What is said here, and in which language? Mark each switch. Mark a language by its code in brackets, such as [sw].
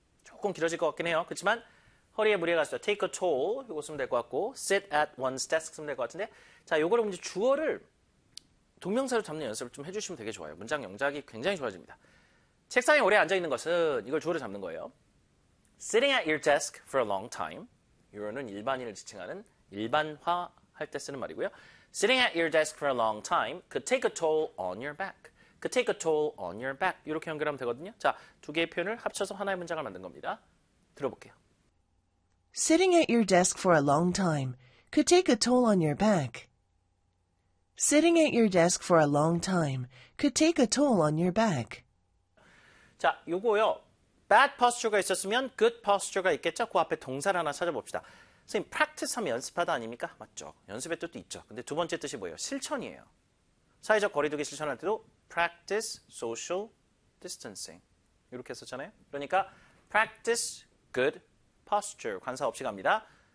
[ko] 조금 길어질 것 같긴 해요. 그렇지만 허리에 무리가 있어요. [en] Take a toll. [ko] 이거 쓰면 될 것 같고, [en] sit at one's desk [ko] 쓰면 될 것 같은데, 자, 요거를 이제 주어를 동명사로 잡는 연습을 좀 해주시면 되게 좋아요. 문장 영작이 굉장히 좋아집니다. 책상에 오래 앉아 있는 것은 이걸 주어를 잡는 거예요. [en] Sitting at your desk for a long time. [ko] 이거는 일반인을 지칭하는 일반화 할 때 쓰는 말이고요. [en] Sitting at your desk for a long time could take a toll on your back. Could take a toll on your back. [ko] 이렇게 연결하면 되거든요. 자, 두 개의 표현을 합쳐서 하나의 문장을 만든 겁니다. 들어볼게요. [en] Sitting at your desk for a long time could take a toll on your back. Sitting at your desk for a long time could take a toll on your back. [ko] 자, 요거요. Bad posture가 있었으면 good posture가 있겠죠? 그 앞에 동사를 하나 찾아봅시다. 선생님, practice 하면 연습하다 아닙니까? 맞죠? 연습의 뜻도 있죠. 근데 두 번째 뜻이 뭐예요? 실천이에요. 사회적 거리두기 실천할 때도 [en] practice social distancing. [ko] 이렇게 했었잖아요. 그러니까 [en] practice good posture, [ko] 관사 없이 갑니다.